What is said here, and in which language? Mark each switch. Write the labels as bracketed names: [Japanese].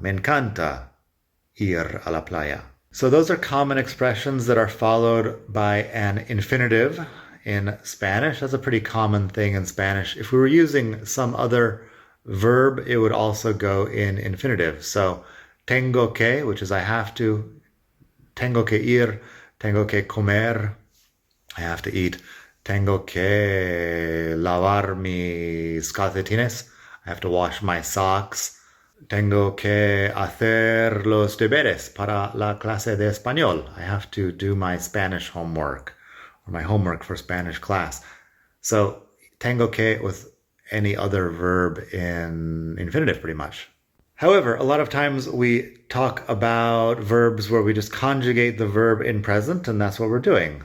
[Spanish] Me encanta ir a la playa. [English] So those are common expressions that are followed by an infinitive in Spanish. That's a pretty common thing in Spanish. If we were using some other verb, it would also go in infinitive. So tengo que, which is I have to. [Spanish] Tengo que ir. Tengo que comer. [English] I have to eat. [Spanish] Tengo que lavar mis calcetines. [English] I have to wash my socks. [Spanish] Tengo que hacer los deberes para la clase de español. [English] I have to do my Spanish homework, or my homework for Spanish class. So, [Spanish] tengo que [English] with any other verb in infinitive, pretty much. However, a lot of times we talk about verbs where we just conjugate the verb in present, and that's what we're doing.